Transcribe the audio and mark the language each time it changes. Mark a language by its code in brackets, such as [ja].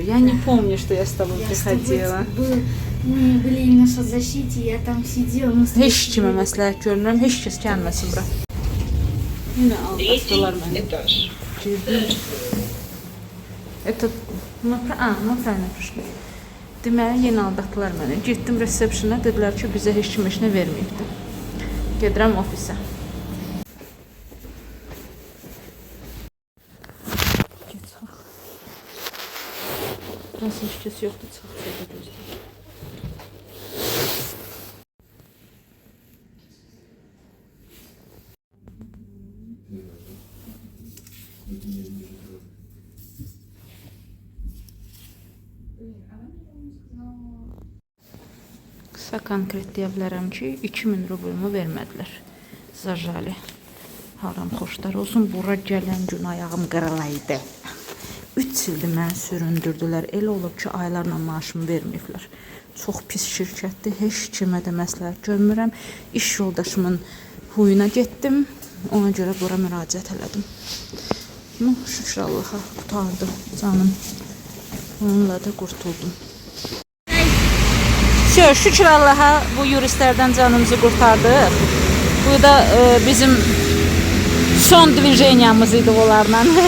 [ru] Я не помню, что я с тобой приходила. Мы были на соцзащите, я там сидела. [az] Heç kimə məsləhət görmürəm, heç kəs gəlməsin bura. Yine aldattılar məni. [ru] Это мы правильно пришли. [az] Deməli, yenə aldatdılar məni. Getdim resepsiyona, dedilər ki, bizə heç kim işini verməyibdi. Gedirəm ofisə. Nasıl heç kəs yoxdur, çıxaq çöldə gözləyir. Sə konkret deyə bilərəm ki, 2000 rublumu vermədilər. Zajali. Haram xoşlar olsun. Bura gələn gün ayağım qırılaydı. 3 ildir məni süründürdülər. Elə olub ki, aylarla maaşımı verməyiblər. Çox pis şirkətdir. Heç kimə də məsləhət görmürəm. İş yoldaşımın huyuna getdim. Ona görə bura müraciət elədim. No, şükür Allaha qurtardım canım. Onunla da qurtuldum. Şükür Allaha bu yuristlərdən canımızı qurtardıq. Bu da bizim son dvijeniyamız idi onlarla.